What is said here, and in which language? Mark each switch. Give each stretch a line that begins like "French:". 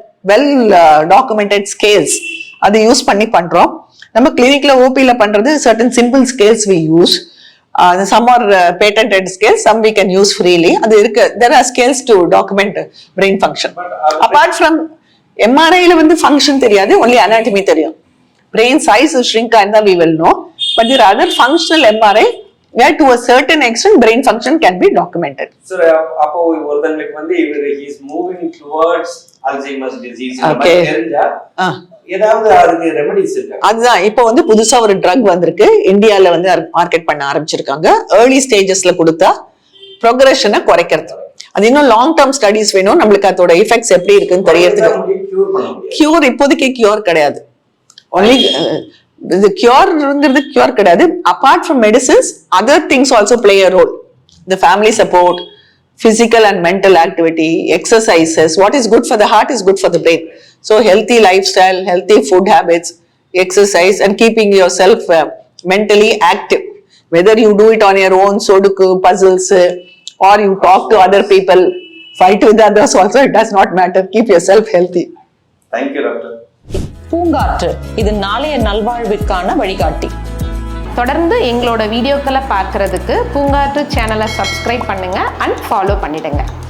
English: well documented scales
Tamil: அது use பண்ணி பண்றோம். நம்ம கிளினிக்ல ஓபில பண்றது
English: certain simple scales we use. Some are patented scales, some we can use freely.
Tamil: அது இருக்கு,
English: there are scales to document brain function. Apart from MRI
Tamil: ல வந்து function தெரியாது,
English: only anatomy
Tamil: தெரியும்.
English: brain size shrink ஆயிருந்தா we will know, but there are other functional MRI where to a certain extent brain function can be documented.
Tamil: So அப்போ ஒருத்தங்களுக்கு வந்து
English: he is moving towards Alzheimer's disease
Tamil: தெரிஞ்சா ஏதாவது அதுக்கு remedies இருக்கா? அதுதான் இப்போ வந்து புதுசா ஒரு ட்ரக் வந்திருக்கு, இந்தியால வந்து மார்க்கெட் பண்ண ஆரம்பிச்சிருக்காங்க. ஏர்லி ஸ்டேஜஸ்ல கொடுத்தா ப்ரோக்ரஷனை குறைக்கிறது. அது இன்னும் லாங் டேர்ம் ஸ்டடிஸ் வேணும், நம்மளுக்கு அதோட எஃபெக்ட்ஸ் எப்படி இருக்குன்னு தெரியறதுக்கு. கியூர் இப்போதைக்கு கியூர் கிடையாது, ஒன்லி இது கியூர்ங்கிறது கியூர் கிடையாது.
English: Apart from medicines, other things also play a role.
Tamil: இந்த family support,
English: physical and mental activity, exercises. What is good for the heart is good for the brain. So healthy lifestyle, healthy food habits, exercise, and keeping yourself mentally active. Whether you do it on your own, Sudoku, puzzles, or you talk to other people, fight with others also, it does not matter. Keep yourself healthy. Thank you, doctor.
Tamil: பூங்காற்று இது நாளைய நல்வாழ்விற்கான வழிகாட்டி. தொடர்ந்து எங்களோட வீடியோக்களை பார்க்கறதுக்கு பூங்காற்று சேனலை subscribe பண்ணுங்க and follow பண்ணிடுங்க.